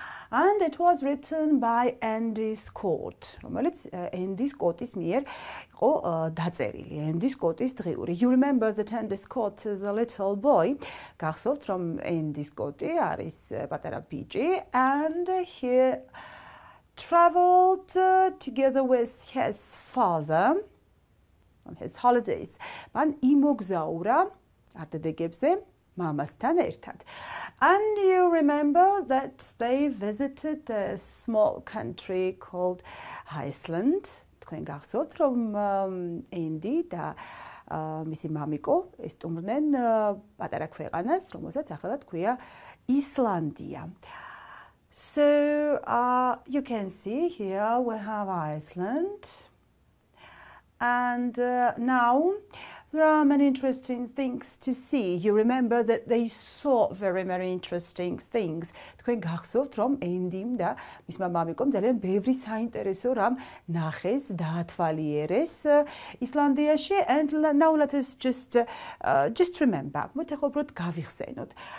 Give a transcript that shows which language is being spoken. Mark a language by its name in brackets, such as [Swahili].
[English] And it was written by Andy Scott. [Georgian] რომელიც Andy Scott-ის მიერ იყო დაწერილი. Andy Scott-ის დღიური. [English] You remember that Andy Scott is a little boy. [Georgian] გახსოვთ რომ Andy Scott-ი არის პატარა ბიჭი [English] and he traveled together with his father on his holidays. [Georgian] მან იმოგზაურა არდადეგებზე მამასთან ერთად. [English] And you remember that they visited a small country called Iceland. [Georgian] თქვენ გახსოვთ რომ Andy და მისი მამიკო ესტუმრნენ პატარა ქვეყანას, რომელსაც ახლა თქვია ისლანდია. [English] So you can see here we have Iceland. And now there are many interesting things to see. You remember that they saw very interesting things. [Georgian] თქვენ გახსოვთ რომ Andy-მ და მისმა მამიკომ ძალიან ბევრი საინტერესო რამ ნახეს, დაათვალიერეს ისლანდიაში [English] and now let us just remember. [Georgian] მოთ ახლა უბრალოდ გავიხსენოთ.